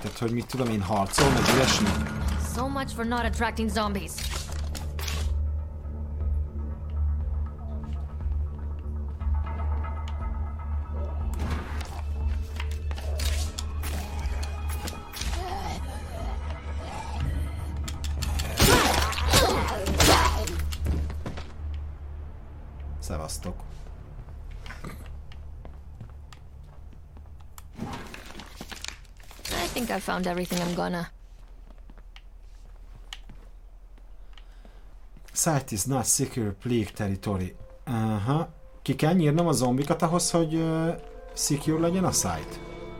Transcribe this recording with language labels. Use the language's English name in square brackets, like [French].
[Hungarian] Tehát, hogy mit tudom, én harcol, meg ilyesmi? [English] So much for not attracting zombies. [Hungarian] Szevasztok. [English] I think I found everything I'm gonna. Site is not secure plague territory. Aha. [Hungarian] Ki kell nyírnom a zombikat ahhoz, hogy secure legyen a site?